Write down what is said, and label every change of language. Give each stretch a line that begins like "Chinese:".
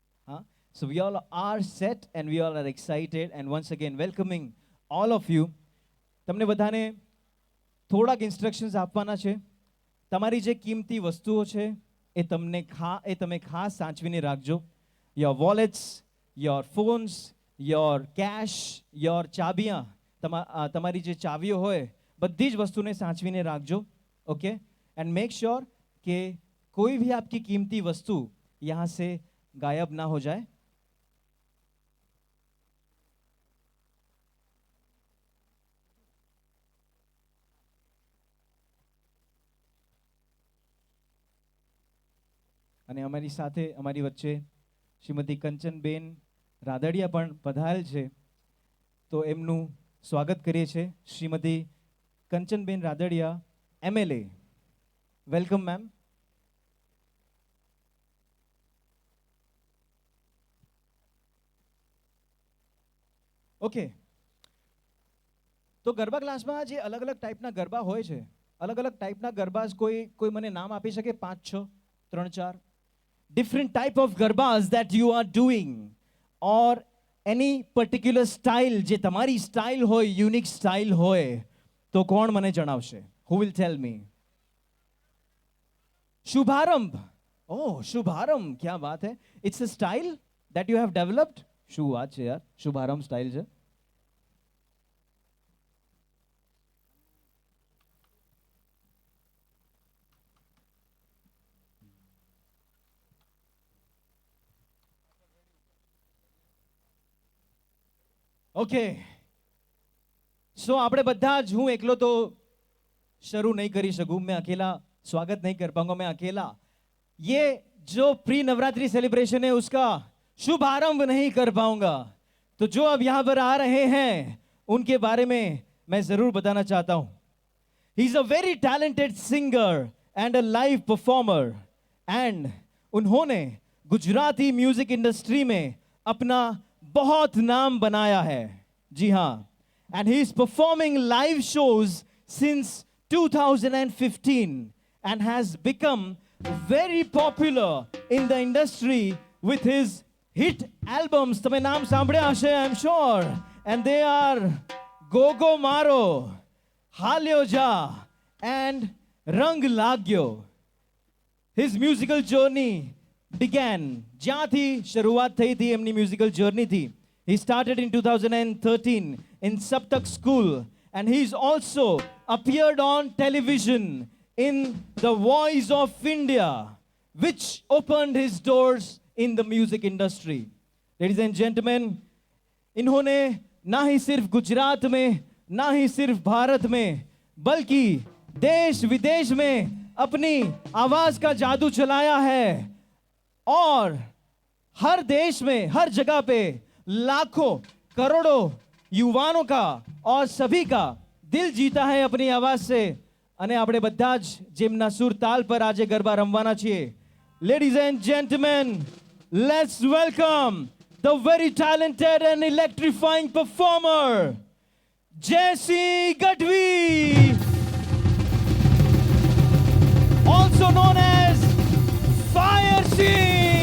English: हाँ, so we all are set and we all are excited and once again welcoming all of you.
Gujarati: તમને બધાને થોડાક instructions આપવાના છે. તમારી જે કિંમતી વસ્તુઓ છે એ તમે ખાસ સાચવીને રાખજો.
English: your wallets, your phones, your cash, your ચાબિયા,
Gujarati: તમારી જે ચાવીઓ હોય બધી જ વસ્તુને સાચવીને રાખજો.
English: okay, and make sure
Hindi: કે कोई भी आपकी कीमती वस्तु यहां से गायब ना हो जाए.
Gujarati: અને અમારી સાથે અમારી વચ્ચે શ્રીમતી કંચનબેન રાદડિયા પણ પધારેલ છે, તો એમનું સ્વાગત કરીએ છીએ. Shrimati Kanchanben Radadiya, MLA. Welcome ma'am. Okay, તો ગરબા ક્લાસમાં જે અલગ અલગ ટાઈપના ગરબા હોય છે, અલગ અલગ ટાઈપના ગરબા કોઈ મને નામ આપી શકે?
English: 5 6 3 4 different type of garbas that you are doing, or any particular style
Gujarati: જે તમારી સ્ટાઇલ હોય, યુનિક સ્ટાઇલ હોય, તો કોણ મને જણાવશે?
English: who will tell me?
Gujarati: શુભારંભ.
Hindi: Oh, શુભારંભ, क्या बात है.
English: It's a style that you have developed.
Gujarati: શું વાત છે યાર, શુભારંભ સ્ટાઇલ છે. ઓકે, સો આપણે બધા જ, હું એકલો તો શરૂ नहीं કરી શકું,
Hindi: मैं अकेला स्वागत नहीं कर पाऊंगा, मैं अकेला ये जो प्री नवरात्रि सेलिब्रेशन है उसका शुभारंभ नहीं कर पाऊंगा. तो जो अब यहां पर आ रहे हैं उनके बारे में मैं जरूर बताना चाहता हूं.
English: he is a very talented singer and a live performer, and
Hindi: उन्होंने गुजराती म्यूजिक इंडस्ट्री में अपना बहुत नाम बनाया है. जी हाँ,
English: And he is performing live shows since 2015 and has become very popular in the industry with his hit albums.
Gujarati: તમે નામ સાંભળ્યા હશે,
English: I am sure, and they are ગોગો મારો, હાલ્યો જા and રંગ લાગ્યો. His musical journey began,
Gujarati: જ્યાંથી શરૂઆત થઈ હતી એમની musical જર્નીથી.
English: He started in 2013 in Saptak School, and he's also appeared on television in The Voice of India, which opened his doors in the music industry. Ladies and gentlemen,
Hindi: इन्होंने ना ही सिर्फ गुजरात में, ना ही सिर्फ भारत में, बल्कि देश विदेश में अपनी आवाज का जादू चलाया है, और हर देश में, हर जगह पे लाखों करोड़ों युवाओं का और सभी का दिल जीता है अपनी आवाज से.
Gujarati: અને આપણે બધા જ જેમના સુર તાલ પર આજે ગરબા રમવાના છીએ.
English: Ladies and gentleman, let's welcome the very talented and electrifying performer Jaysinh Gadhvi, also known as Fire Singh.